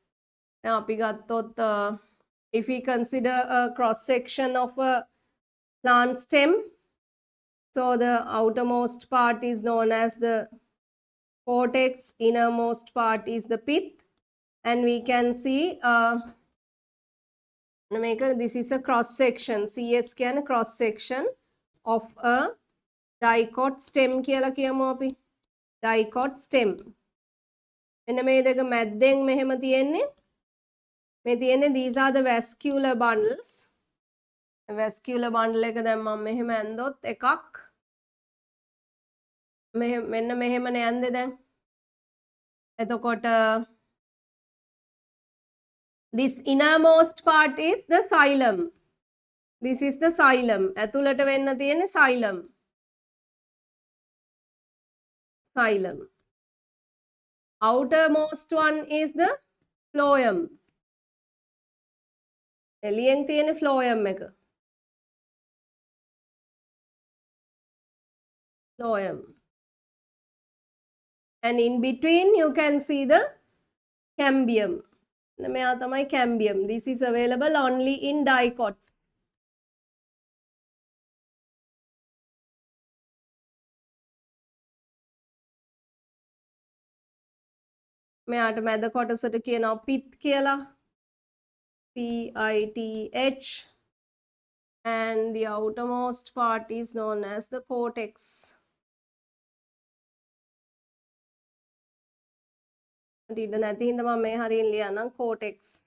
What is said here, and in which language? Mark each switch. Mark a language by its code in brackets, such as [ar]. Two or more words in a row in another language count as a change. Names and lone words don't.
[en] If we consider a cross section of a plant stem, so the outermost part is known as the cortex, innermost part is the pith, and we can see this is a cross section. CS can cross section of a dicot stem [si] කියලා කියමු අපි. [en] Dicot stem. [si] මෙන්න මේ දෙක මැද්දෙන් මෙහෙම තියෙන්නේ. මේ තියෙන්නේ [en] these are the vascular bundles. Vascular bundle [si] එක දැන් මම මෙහෙම ඇන්දොත් එකක්. මෙන්න මෙහෙමනේ ඇන්දේ දැන්. එතකොට [en] this innermost part is the xylem. This is the xylem. [si] ඇතුළට වෙන්න තියෙන්නේ xylem. [en] Xylem. Outermost one is the phloem. [si] එළියෙන් තියෙන phloem එක. [en] Phloem. And in between you can see the cambium. [si] මෙයා තමයි cambium. [en] This is available only in dicots. [si] මෙයාට මැද කොටසට කියනවා pith කියලා. [en] PITH. And the outermost part is known as the cortex. [si] ඉඩ නැති හින්දා මම මේ හරියෙන් ලියන්නම් cortex.